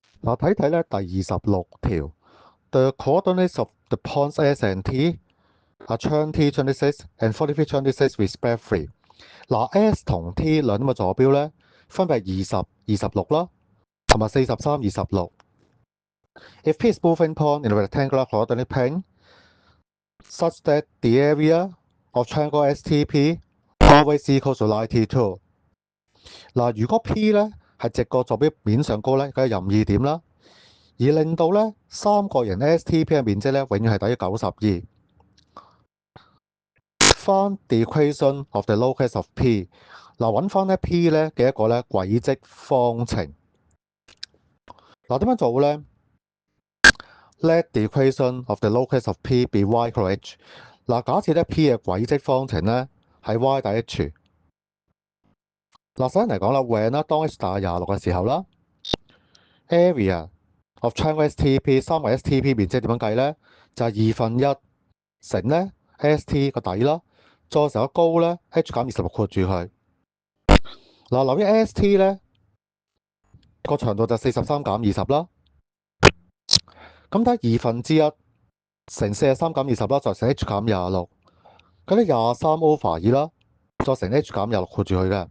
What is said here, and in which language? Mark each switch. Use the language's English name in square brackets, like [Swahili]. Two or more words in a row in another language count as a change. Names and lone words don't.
[Cantonese] 嗱，睇睇咧第26條 [English] ，the coordinates of the points S and T are 20, 26 and 43, 26 respectively。 [Cantonese] 嗱，S 同 T 兩點嘅坐標咧，分別係20、26啦，同埋 43、26。 [English] If P is moving point in a rectangular coordinate plane such that the area of triangle STP always equals to 92。 [Cantonese] 嗱，如果 P 咧係直個坐標面上高咧，梗係任意點啦。而令到咧三角形 STP 嘅面積咧，永遠係等於92。翻 [English] the equation of the locus of P， [Cantonese] 嗱揾翻咧 P 咧嘅一個咧軌跡方程。嗱點樣做咧 [English] ？Let the equation of the locus of P be y equal h。 [Cantonese] 嗱，假設咧 P 嘅軌跡方程咧係 y 大於 h。嗱，首先嚟講啦 ，when 啦，當 h 大於26嘅時候啦 ， [English] area of triangle STP [Cantonese] 三角 STP 面積點樣計咧？就係1/2乘咧 ST 個底啦，再乘個高咧 h 減26括住佢。嗱，留意 ST 咧個長度就43減20啦。咁睇1/2乘43減20啦，再乘 h 減26，咁啲23 over 2啦，再乘 h 減26括住佢嘅。